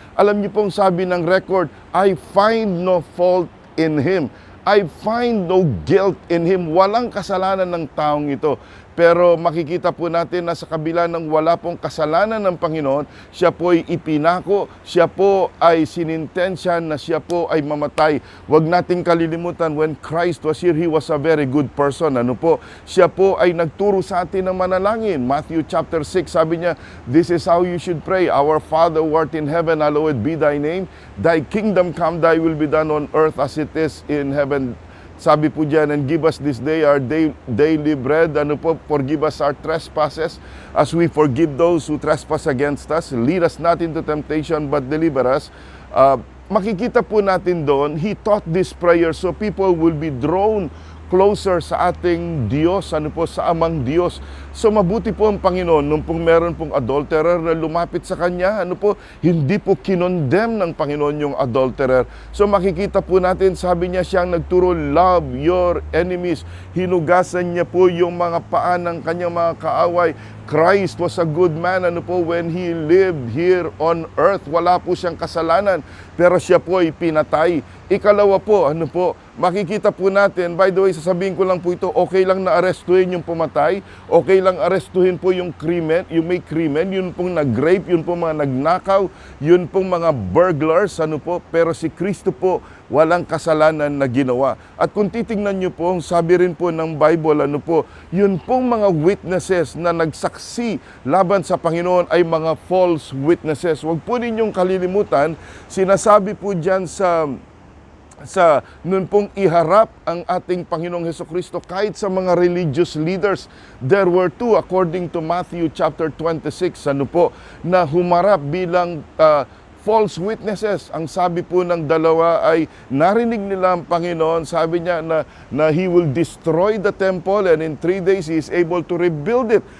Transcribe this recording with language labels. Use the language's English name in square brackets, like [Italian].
[Filipino] Alam niyo pong sabi ng record, [English] I find no fault in Him. I find no guilt in Him. [Filipino] Walang kasalanan ng taong ito. Pero makikita po natin na sa kabila ng wala pong kasalanan ng Panginoon, siya po ay ipinako, siya po ay sinintensya na siya po ay mamatay. Huwag nating kalilimutan, [English] when Christ was here, He was a very good person. [Filipino] Ano po? Siya po ay nagturo sa atin ng manalangin. [English] Matthew chapter 6, [Filipino] sabi niya, [English] this is how you should pray. Our Father who art in heaven, hallowed be thy name. Thy kingdom come, thy will be done on earth as it is in heaven. [Filipino] Sabi po dyan, [English] and give us this day our daily bread. [Filipino] Ano po, [English] forgive us our trespasses as we forgive those who trespass against us. Lead us not into temptation, but deliver us. [Filipino] Makikita po natin doon, [English] He taught this prayer so people will be drawn closer [Filipino] sa ating Diyos, ano po, sa Amang Diyos. So mabuti po ang Panginoon, nung pong meron pong adulterer na lumapit sa Kanya, ano po, hindi po kinondemn ng Panginoon yung adulterer. So makikita po natin, sabi niya siyang nagturo, [English] love your enemies. [Filipino] Hinugasan niya po yung mga paa ng Kanyang mga kaaway. [English] Christ was a good man, [Filipino] ano po, [English] when He lived here on earth. [Filipino] Wala po siyang kasalanan, pero siya po ay pinatay. Ikalawa po, ano po, makikita po natin, [English] by the way, [Filipino] sasabihin ko lang po ito, okay lang na arestuhin yung pumatay, okay lang arestuhin po yung krimen, yung may krimen, yun pong nag-rape, yun pong mga nagnakaw, yun pong mga burglars, ano po, pero si Kristo po, walang kasalanan na ginawa. At kung titingnan nyo po, sabi rin po ng Bible, ano po, yun pong mga witnesses na nagsaksi laban sa Panginoon ay mga false witnesses. Huwag po ninyong kalilimutan, sinasabi po dyan sa sa nun pong iharap ang ating Panginoong Hesukristo kahit sa mga religious leaders. [English] There were two, according to Matthew chapter 26, [Filipino] na humarap bilang [English] false witnesses. [Filipino] Ang sabi po ng dalawa ay narinig nila ang Panginoon, sabi niya na [English] He will destroy the temple and in 3 days He is able to rebuild it.